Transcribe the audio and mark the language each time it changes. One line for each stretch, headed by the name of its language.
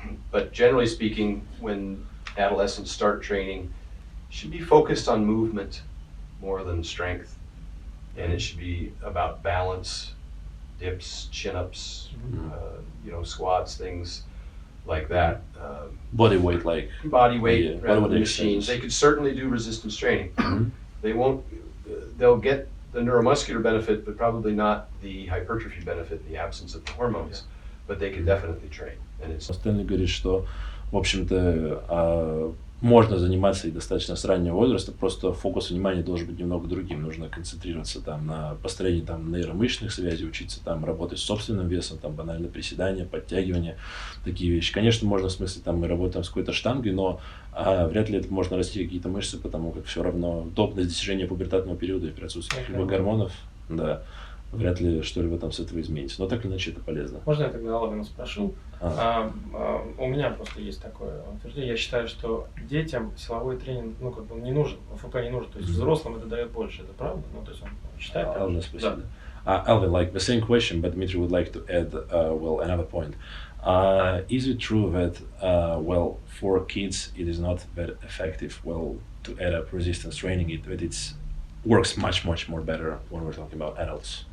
English: But generally speaking, when adolescents start training, it should be focused on movement more than strength, and it should be about balance, dips, chin-ups, squats, things like that. Body weight, like body weight, yeah, rather than machines. They could certainly do resistance training. They'll get the neuromuscular benefit, but probably not the hypertrophy benefit, the absence of the hormones. but they could definitely train. And it's
Russian: Стэнли говорит, что, в общем-то, можно заниматься и достаточно с раннего возраста, просто фокус внимания должен быть немного другим. Нужно концентрироваться там на построении там нейромышечных связей, учиться там работать с собственным весом, там банально приседания, подтягивания, такие вещи. Конечно, можно в смысле там мы работаем с какой-то штангой, но вряд ли это можно расти какие-то мышцы, потому как все равно до достижения пубертатного периода и при отсутствии каких-либо гормонов, да, вряд ли что-либо там с этого изменится. Но так или иначе это полезно. Можно я тогда Алвина спрошу? У меня просто есть такое утверждение. Я считаю, что детям силовой тренинг, ну, как бы не нужен, ФП не нужен. То есть взрослым это дает больше, это правда? Ну, то есть он считает так? Спасибо.
English: Alvin, like the same question, but Dmitry would like to add, well, another point. Is it true that, well, for kids it is not that effective, well, to add up resistance training, that it works much more better when we're talking about adults?